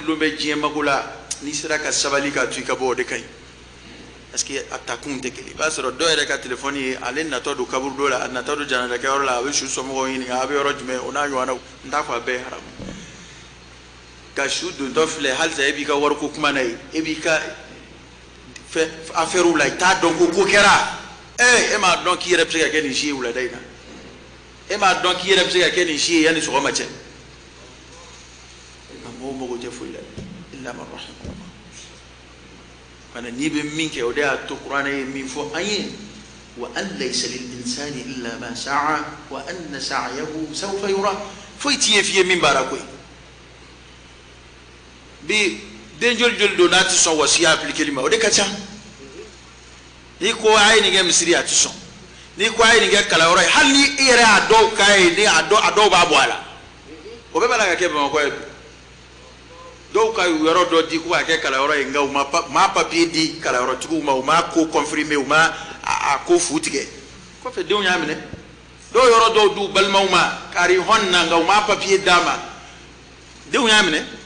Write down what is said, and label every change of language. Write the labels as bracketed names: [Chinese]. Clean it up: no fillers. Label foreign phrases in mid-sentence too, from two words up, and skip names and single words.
[Bambara] dulon bɛ diɲɛ mago la n'i sera ka sabali k'a to i ka bɔ o de ka ɲi parce que a takun tɛ kelen i b'a sɔrɔ dɔw yɛrɛ ka telefɔni ye ale natɔ don kaburu dɔ la a natɔ don janajakɛyɔrɔ la a bɛ su somɔgɔw ɲininka a bɛ yɔrɔ jumɛn o n'a ɲɔgɔnnaw n t'a fɔ a bɛɛ ye haramu ka su dontɔ filɛ halisa e b'i ka wariko kuma na ye e b'i ka affaire la i t'a dɔn ko kɛra e m'a dɔn k'i yɛrɛ bɛ se ka kɛ nin si ye wulada in na e m'a dɔn k'i yɛrɛ bɛ se ka kɛ nin si ye yanni sɔgɔma cɛ nka mɔgɔw mago tɛ foyi la [Arabic] إلا من رحم الله [Bambara] mana n'i bɛ min kɛ o de y'a to kuranɛ ye min fɔ an ye [Arabic] وأن ليس للإنسان إلا ما سعى وأن سعيه سوف يرى [Bambara] foyi t'i ye f'i ye min baara koyi bi den joli joli don n'a tɛ sɔn wasiya appliquer ma o de ka ca n'i ko a ye nin kɛ misiri a tɛ sɔn n'i ko a ye nin kɛ kalanyɔrɔ ye hali ni e yɛrɛ y'a dɔw k'a ye ni a dɔw b'a bɔ a la o bɛɛ b'a la ka kɛ bamakɔ ye dɔw ka yɔrɔ dɔ di ko k'a kɛ kalanyɔrɔ ye nka u ma papier di kalanyɔrɔtigiw ma u ma ko confirmer u ma a ko fu tigɛ kɔfɛ denw y'a minɛ dɔw yɔrɔ dɔw d'u balimaw ma kari hɔn na nka u ma papier d'a ma denw y'a minɛ